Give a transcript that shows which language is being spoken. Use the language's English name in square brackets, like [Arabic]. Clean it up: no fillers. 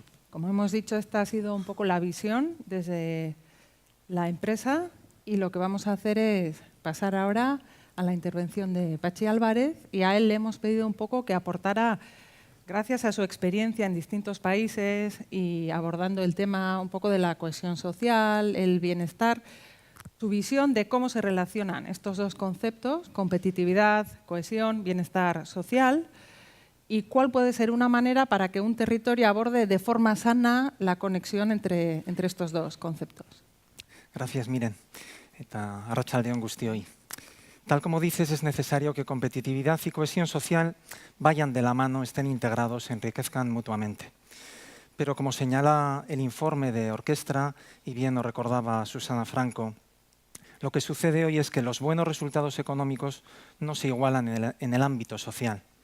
[Spanish] Como hemos dicho, esta ha sido un poco la visión desde la empresa y lo que vamos a hacer es pasar ahora a la intervención de Patxi Álvarez y a él le hemos pedido un poco que aportara, gracias a su experiencia en distintos países y abordando el tema un poco de la cohesión social, el bienestar, su visión de cómo se relacionan estos dos conceptos, competitividad, cohesión, bienestar social, y cuál puede ser una manera para que un territorio aborde de forma sana la conexión entre estos dos conceptos. Gracias, Miren. [Basque] Eta arratsaldeon guztioi. [Spanish] Tal como dices, es necesario que competitividad y cohesión social vayan de la mano, estén integrados, se enriquezcan mutuamente. Pero como señala el informe de Orkestra, y bien lo recordaba Susana Franco, lo que sucede hoy es que los buenos resultados económicos no se igualan en el ámbito social.